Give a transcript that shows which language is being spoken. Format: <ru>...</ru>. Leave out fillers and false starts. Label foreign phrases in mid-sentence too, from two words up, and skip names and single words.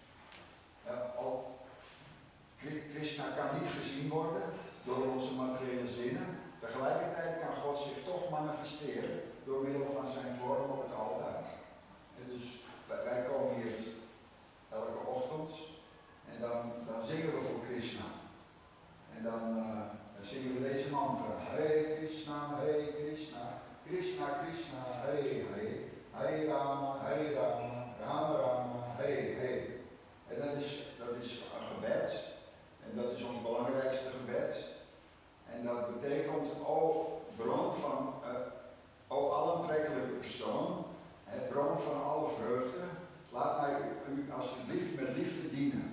<nl>Krishna kan niet gezien worden door onze materiële zinnen. Tegelijkertijd kan God zich toch manifesteren door middel van zijn vorm op het altaar. En dus wij komen hier elke ochtend en dan zingen we voor Krishna. En dan zingen we deze mantra.</nl> <sa>Hare Krishna, Krishna Krishna, Hare Hare, Hare Rama, Rama Rama, Hare Hare.</sa> <nl>En dat is een gebed. En dat is ons belangrijkste gebed. En dat betekent, bron van, alomtrekkelijke persoon, bron van alle vreugde, laat mij u alsjeblieft met liefde dienen.</nl>